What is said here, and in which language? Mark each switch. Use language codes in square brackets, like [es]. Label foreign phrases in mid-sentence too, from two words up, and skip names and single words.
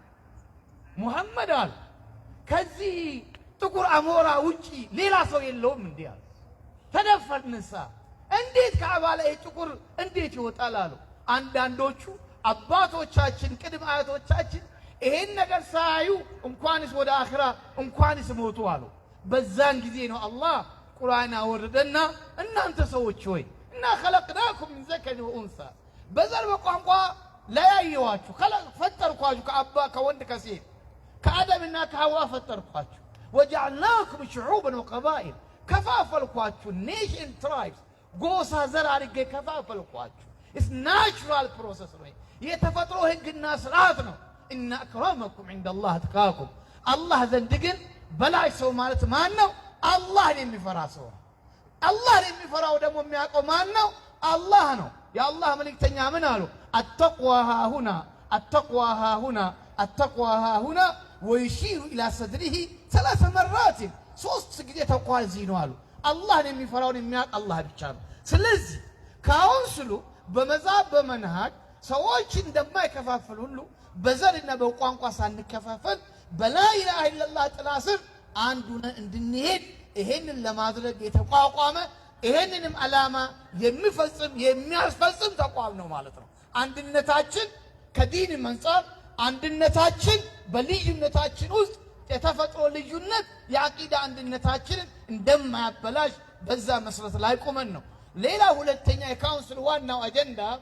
[am] ሙሐመድ አሉ ከዚህ ጥቁር አሞራ ውጪ ሌላ ሰው የለውም እንዴ አሉ። ተደፈርንሳ እንዴት ካዕባ ላይ ጥቁር እንዴት ይወጣል አሉ። አንዳንዶቹ አባቶቻችን ቅድመ አያቶቻችን ይሄን ነገር ሳያዩ እንኳንስ ወደ አኺራ እንኳንስ ሞቱ አሉ። በዛን ጊዜ ነው አላህ ቁርአን አወረደና እናንተ ሰዎች ሆይ እና [ar] خلقناكم من ذكر وانثى [am] በዘር በቋንቋ ለያየዋችሁ ፈጠርኳችሁ ከአባ ከወንድ ከሴት ከአደምና ከሐዋ ፈጠርኳችሁ [ar] وجعلناكم شعوبا وقبائل [am] ከፋፈልኳችሁ [en] nation tribes [am] ጎሳ ዘር አድርጌ ከፋፈልኳችሁ [en] it's natural process [am] ነው የተፈጥሮ ህግና ስርዓት ነው [ar] إن أكرمكم عند الله أتقاكم [am] الله ዘንድ ግን በላይ ሰው ማለት ማን ነው? አላህን የሚፈራ ሰው። አላህን የሚፈራው ደግሞ የሚያውቀው ማን ነው? አላህ ነው። የአላህ መልእክተኛ ምን አሉ? [ar] التقوى ها هنا التقوى ها هنا التقوى ها هنا ويشير إلى صدره 3 مرات [am] ሶስት ጊዜ ተቋዋ እዚህ ነው አሉ። አላህን የሚፈራውን የሚያውቅ አላህ ብቻ ነው። ስለዚህ ካውንስሉ በመዛብ በመንሃጅ ሰዎች እንደማይከፋፈል ሁሉ በዘርና በቋንቋ ሳንከፋፈል [ar] بلا إله إلا الله [am] ጥላ ስር አንዱን እንድንሄድ ይሄንን ለማድረግ የተቋቋመ ይሄንንም ዓላማ የሚፈጽም የሚያስፈጽም ተቋም ነው ማለት ነው። አንድነታችን ከዲን መንጻር አንድነታችን በልዩነታችን ውስጥ የተፈጥሮ ልዩነት የአቂዳ አንድነታችንን እንደማያበላሽ በዛ መሰረት ላይ ቆመን ነው። ሌላ ሁለተኛ የካውንስል ዋናው አጀንዳ